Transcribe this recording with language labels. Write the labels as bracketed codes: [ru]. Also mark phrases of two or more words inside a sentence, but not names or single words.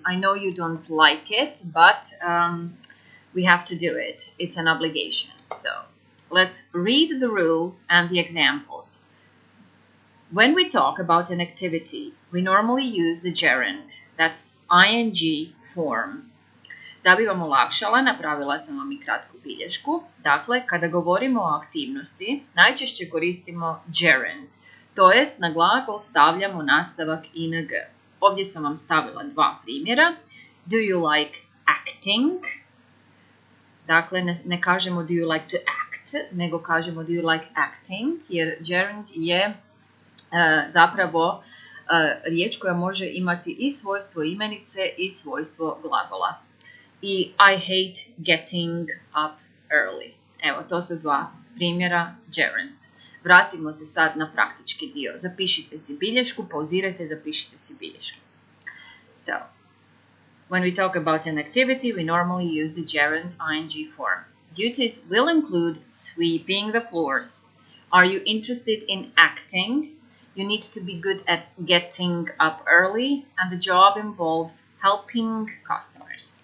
[en] I know you don't like it, but we have to do it. It's an obligation. So let's read the rule and the examples. When we talk about an activity, we normally use the gerund, that's ing form. [hr] Da bi vam olakšala, napravila sam vam I kratku bilješku. Dakle, kada govorimo o aktivnosti, najčešće koristimo gerund, to jest na glagol stavljamo nastavak ing. Ovdje sam vam stavila dva primjera. [en] Do you like acting? [hr] Dakle, ne kažemo [en] do you like to act, [hr] nego kažemo [en] do you like acting, [hr] jer gerund je zapravo riječ koja može imati I svojstvo imenice I svojstvo glagola. [en] I I hate getting up early. [hr] Evo, to su dva primjera gerunds. Vratimo se sad na praktički dio. Zapišite si bilješku, pauzirajte, zapišite si bilješku. [en] So, when we talk about an activity, we normally use the gerund ing form. Duties will include sweeping the floors. Are you interested in acting? You need to be good at getting up early, and the job involves helping customers.